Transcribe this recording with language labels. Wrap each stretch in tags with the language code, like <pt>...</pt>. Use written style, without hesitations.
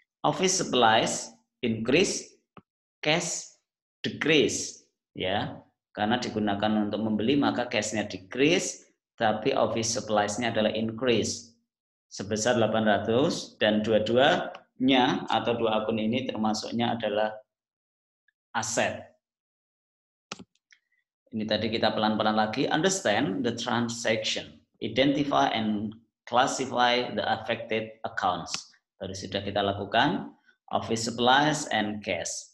<en>Office supplies increase, cash decrease, ya.</en> <id>Karena digunakan untuk membeli maka cash-nya decrease, tapi office supplies-nya adalah increase sebesar 800 dan dua-duanya atau dua akun ini termasuknya adalah aset. Ini tadi kita pelan-pelan lagi.</id> <en>Understand the transaction, identify and classify the affected accounts.</en> <id>Tadi sudah kita lakukan.</id> <en>Office supplies and cash.</en>